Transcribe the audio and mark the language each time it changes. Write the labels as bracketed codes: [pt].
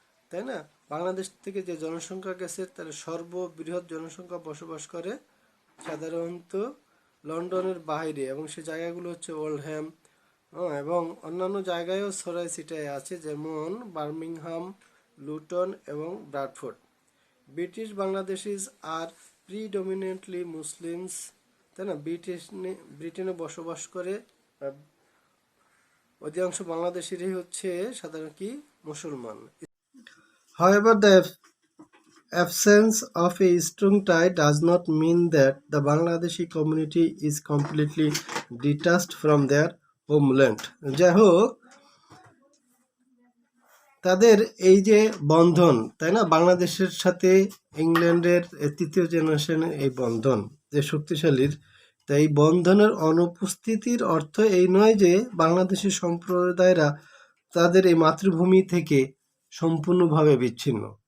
[bn] তাই না, বাংলাদেশ থেকে যে জনসংখ্যা গেছে তার সর্ববৃহৎ জনসংখ্যা বসবাস করে সাধারণত লন্ডনের বাইরে, এবং সে জায়গাগুলো হচ্ছে ওল্ডহ্যাম এবং অন্যান্য জায়গায়ও ছড়ায় ছিটায় আছে, যেমন বার্মিংহাম, লুটন এবং ব্রাডফোর্ড। [en] British Bangladeshis are predominantly Muslims, [bn] তাই না, ব্রিটেনে বসবাস করে অধিকাংশ বাংলাদেশিরাই হচ্ছে সাধারণত কি মুসলমান। [en] However, the absence of a strong tie does not mean that the Bangladeshi community is completely detached from their homeland। [bn] যাই হোক, তাদের এই যে বন্ধন, তাই না, বাংলাদেশের সাথে ইংল্যান্ডের তৃতীয় জেনারেশনের এই বন্ধন যে শক্তিশালীর, তাই এই বন্ধনের অনুপস্থিতির অর্থ এই নয় যে বাংলাদেশি সম্প্রদায়রা তাদের এই মাতৃভূমি থেকে সম্পূর্ণভাবে বিচ্ছিন্ন।